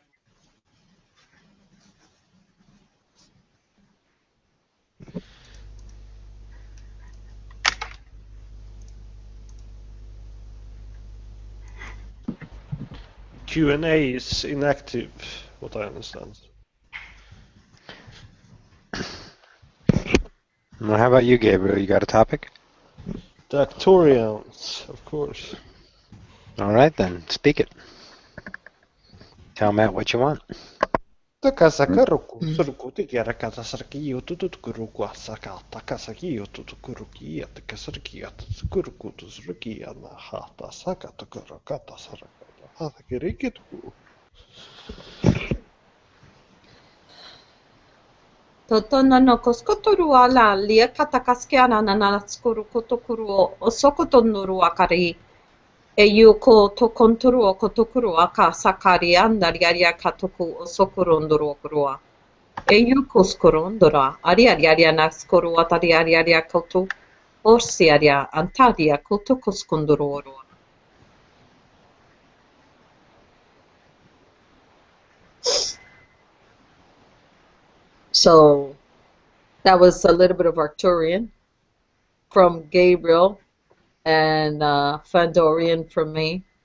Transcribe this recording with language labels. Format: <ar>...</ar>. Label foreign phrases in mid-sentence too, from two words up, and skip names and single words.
<en>Q&A is inactive, what I understand. Well, how about you, Gabriel? You got a topic? The Arcturians, of course. All right, then. Speak it. Tell Matt what you want. Takasakaruku, suruku, tikiarakasarki, yotutukuruku, asaka, takasaki, yotutukuruki, yatakasarki, yatutukuruku, tusuruki, yanahata, saka, tukurakata, sarakata, hatakirikituku. Totona no koskotoru ala lia katakaskiana nanatskuru kotokuru o sokotonuru akari. E yu ko tokontoru o kotokuru aka sakari andariaria katoku o sokorondoro kurua. E yu koskorondora ariariaria naskoru atariariaria koto orsiaria antaria koto koskondoro. So that was a little bit of Arcturian from Gabriel and Fandorian from me.</en>